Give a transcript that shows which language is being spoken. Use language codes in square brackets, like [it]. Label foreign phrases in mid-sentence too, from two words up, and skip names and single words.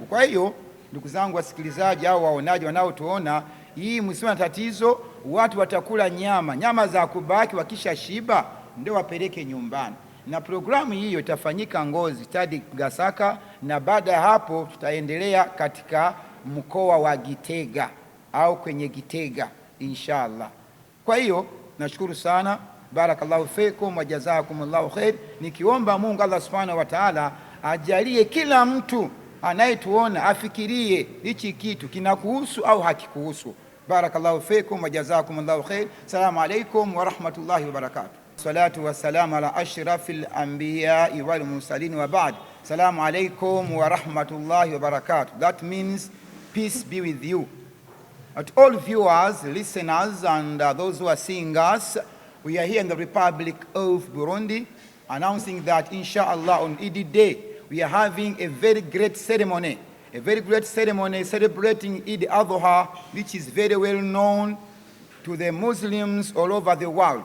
[sw] Kwa hiyo ndugu zangu wasikilizaji au waonaji wanaotuona, hii msiwe na tatizo, watu watakula nyama za kubaki, wakisha shiba ndio wapeleke nyumbani. Na programu hiyo itafanyika Ngozi, Stadi Gasaka, na baada ya hapo tutaendelea katika mkoa wa Gitega au kwenye Gitega inshallah. Kwa hiyo nashukuru sana, [ar] بارك الله فيكم وجزاكم الله خير, [sw] nikiomba Mungu Allah [ar] سبحانه وتعالى [sw] ajalie kila mtu anayetuona afikirie hichi kitu kinakuhusu au hakikuhusu. [ar] بارك الله فيكم وجزاكم الله خير. السلام عليكم ورحمة الله وبركاته. الصلاة والسلام على أشرف الأنبياء والمرسلين وبعد. السلام عليكم ورحمة الله وبركاته. [en] That means peace be with you. At all viewers, listeners, and those who are seeing us, we are here in the Republic of Burundi, announcing that inshallah on Eid Day, we are having a very great ceremony celebrating Eid al-Adha, which is very well known to the Muslims all over the world.